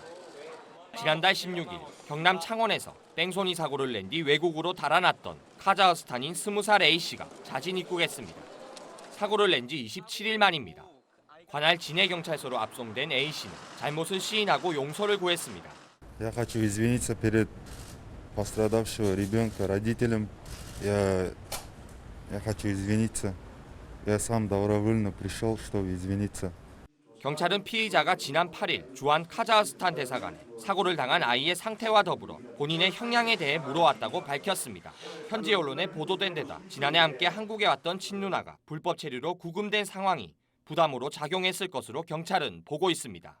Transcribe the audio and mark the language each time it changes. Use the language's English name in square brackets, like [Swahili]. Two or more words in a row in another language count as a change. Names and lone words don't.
[Korean] 지난달 16일 경남 창원에서 뺑소니 사고를 낸 뒤 외국으로 달아났던 카자흐스탄인 20살 A씨가 자진 입국했습니다. 사고를 낸 지 27일 만입니다. 관할 진해경찰서로 압송된 A씨는 잘못을 시인하고 용서를 구했습니다. [Russian] Я хочу извиниться перед пострадавшего ребенка, родителям. Я хочу извиниться. Я сам добровольно пришел, чтобы извиниться. [Korean] 경찰은 피의자가 지난 8일 주한 카자흐스탄 대사관에 사고를 당한 아이의 상태와 더불어 본인의 형량에 대해 물어왔다고 밝혔습니다. 현지 언론에 보도된 데다 지난해 함께 한국에 왔던 친누나가 불법 체류로 구금된 상황이 부담으로 작용했을 것으로 경찰은 보고 있습니다.